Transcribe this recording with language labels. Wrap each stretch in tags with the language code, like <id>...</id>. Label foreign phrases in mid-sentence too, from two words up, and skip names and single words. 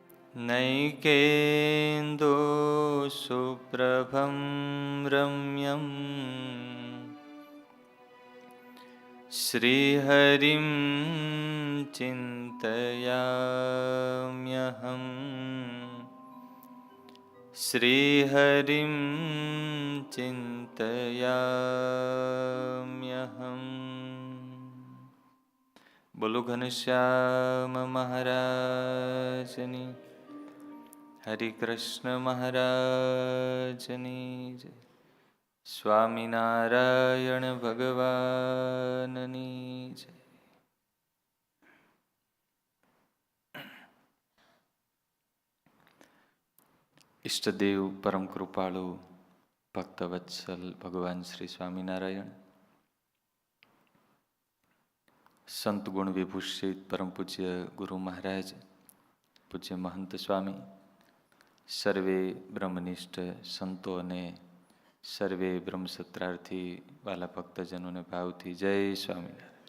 <sa>नैकेन्दो सुप्रभं रम्यं श्रीहरिं चिन्तयाम्यहम् श्रीहरिं चिन्तयाम्यहम्।</sa> <gu>બોલો ઘનશ્યામ મહારાજની, હરિકૃષ્ણ મહારાજની જય। સ્વામિનારાયણ ભગવાનની જય. ઈષ્ટદેવ પરમ કૃપાળુ ભક્તવત્સલ ભગવાન શ્રી સ્વામિનારાયણ, સંત ગુણ વિભૂષિત પરમ પૂજ્ય ગુરુ મહારાજ, પૂજ્ય મહંત સ્વામી, સર્વે બ્રહ્મનિષ્ઠ સંતો અને સર્વે બ્રહ્મસત્રાર્થી વાલા ભક્તજનોને ભાવથી જય સ્વામિનારાયણ.</gu>